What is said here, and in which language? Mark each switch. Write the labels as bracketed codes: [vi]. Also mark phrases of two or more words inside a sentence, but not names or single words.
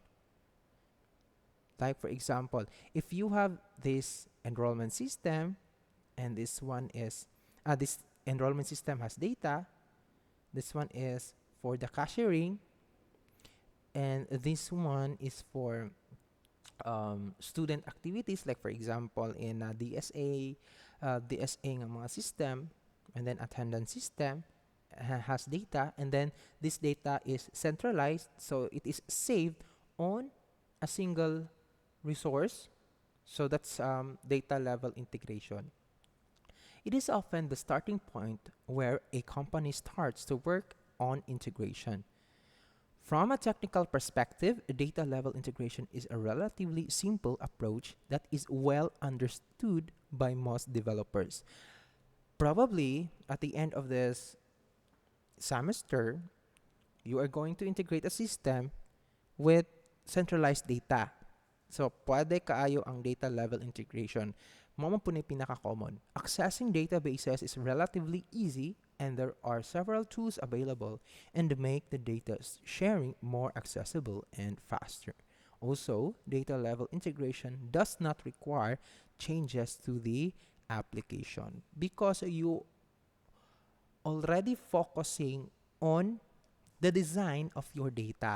[en] Like for example, if you have this enrollment system and this one is this enrollment system has data, this one is for the cashiering, and this one is for student activities, like for example in DSA [ceb] nga mga [en] system, and then attendance system has data, and then this data is centralized, so it is saved on a single resource. So that's data level integration. It is often the starting point where a company starts to work on integration. From a technical perspective, data level integration is a relatively simple approach that is well understood by most developers. Probably at the end of this semester, you are going to integrate a system with centralized data. So, [ceb] pwede kaayo ang [en] data level integration. [ceb] Mao man po ni pinaka-common. [en] Accessing databases is relatively easy and there are several tools available and make the data sharing more accessible and faster. Also, data level integration does not require changes to the application because you already focusing on the design of your data.